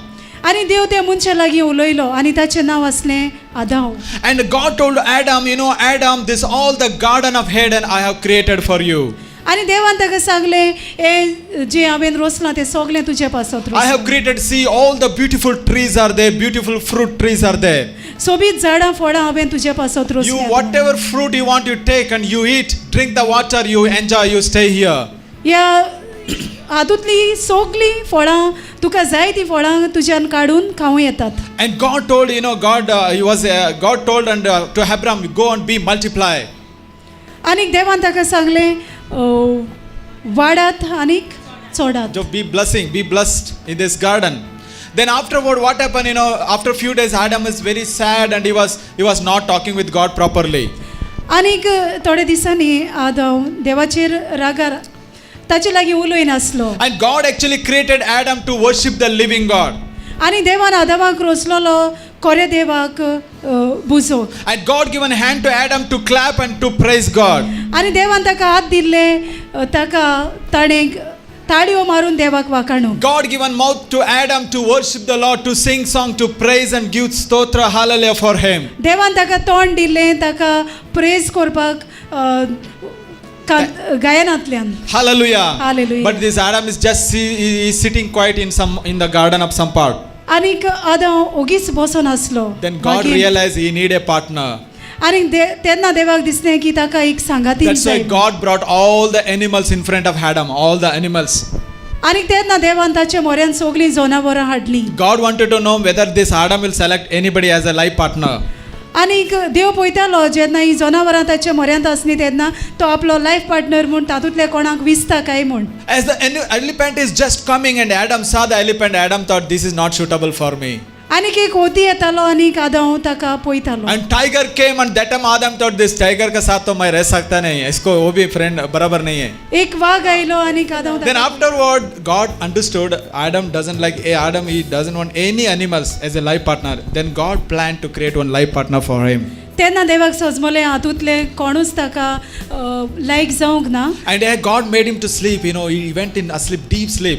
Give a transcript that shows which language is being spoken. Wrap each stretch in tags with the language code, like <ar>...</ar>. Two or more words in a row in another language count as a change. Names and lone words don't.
<kok>आणि देव त्या मनशा लागीं उलयलो आनी ताचें नांव आसलें आदाम.</kok> <en>And God told Adam, you know, Adam, this all the garden of Eden I have created for you.</en> <kok>आणि देवान ताका सांगलें हे जे हांवें रोसलां तें सगलें तुजे पासत</kok> <en>I have created, see, all the beautiful trees are there, beautiful fruit trees are there.</en> <kok>सोबीत झाडां फळां हांवें तुजे पासत</kok> <en>You,</en> <kok>रोसल्यां.</kok> <en>whatever fruit you want, you take and you eat, drink the water, you enjoy, you stay here.</en> <kok>ह्या हातूंतलीं सगलीं फळां तुका जाय तीं फळां तुज्यान काडून खावं येतात.</kok> <en>And God told, you know, God told to Abraham, go and be multiply.</en> <kok>आनी देवान ताका सांगलें वाडात आनीक चोडात.</kok> <en>So be blessed in this garden. Then afterward, what happened? You know, after a few days, Adam is very sad and he was not talking with God properly.</en> <kok>आनीक थोड्या दिसांनी आदाम देवाचेर रागार ताचे लागीं उलोय नासलो.</kok> <en>And God actually created Adam to worship the living God.</en> <kok>आनी देवान आदामाक रोचलोलो कोरे देवाक बुजोवंक.</kok> <en>And God given hand to Adam to clap and to praise God.</en> <kok>आनी देवान ताका हात दिल्ले ताका ताणें ताळयो मारून देवाक वाखाणूंक.</kok> <en>God given mouth to Adam to worship the Lord, to sing song, to praise and give stotra hallelujah for him.</en> <kok>देवान ताका तोंड दिल्लें ताका प्रेज करपाक गायनांतल्यान.</kok> <en>Hallelujah. Hallelujah. But this Adam is just he is sitting quiet in the garden of some part.</en> <kok>आनीक आदाम ओगीच बसोन आसलो.</kok> <en>Then God realized he need a partner.</en> <kok>आनी तेन्ना देवाक दिसलें की ताका एक सांगाती</kok> <en>That's why</en> <kok>जाय.</kok> <en>God brought all the animals in front of Adam, all the animals.</en> <kok>आनी तेन्ना देवान ताचे म्हऱ्यान सगलीं जनावरां हाडलीं.</kok> <en>God wanted to know whether this Adam will select anybody as a life partner.</en> <kok>आनीक देव पळयतालो जेन्ना ही जनावरां ताच्या म्हऱ्यांत आसलीं तेन्ना तो आपलो</kok> <en>life partner</en> <kok>म्हूण तातूंतले कोणाक विसता काय म्हूण.</kok> <en>As the elephant is just coming and Adam saw the elephant, Adam thought this is not suitable for me.</en> <kok>आनीक एक ओती येतालो आनीक आदाम ताका पळयतालो.</kok> <en>And tiger came and that time Adam thought this tiger</en> <hi>के साथ तो मैं रह सकता नहीं, इसको वो भी friend बराबर नहीं है.</hi> <kok>एक वाघ आयलो आनीक आदाम</kok> <en>Then afterward God understood Adam doesn't like Adam, he doesn't want any animals as a life partner. Then God planned to create one life partner for him.</en> <kok>तेन्ना देवाक सजमलें हातूंतले कोणूच ताका लायक जावंक ना.</kok> <en>And God made him to sleep, you know, he went in asleep, deep sleep.</en>